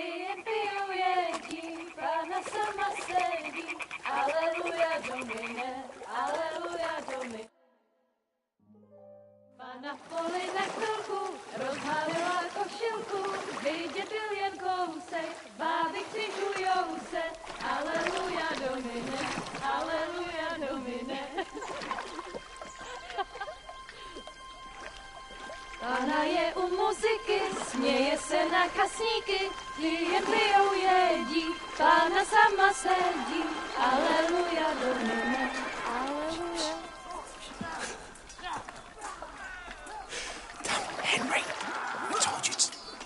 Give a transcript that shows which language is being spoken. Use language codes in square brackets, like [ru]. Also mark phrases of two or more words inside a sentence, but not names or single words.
[cs] Na poli na chvilku rozhalila košilku, vidět byl jen kousek, báby křižujou se, [la] aleluja domine, aleluja domine. [cs] Pána je u muziky, směje se na kasníky, ty jen pijou jedí, Pána sama sedí, [la] aleluja domine, [cs] aleluja. [en] Henry, I told you to...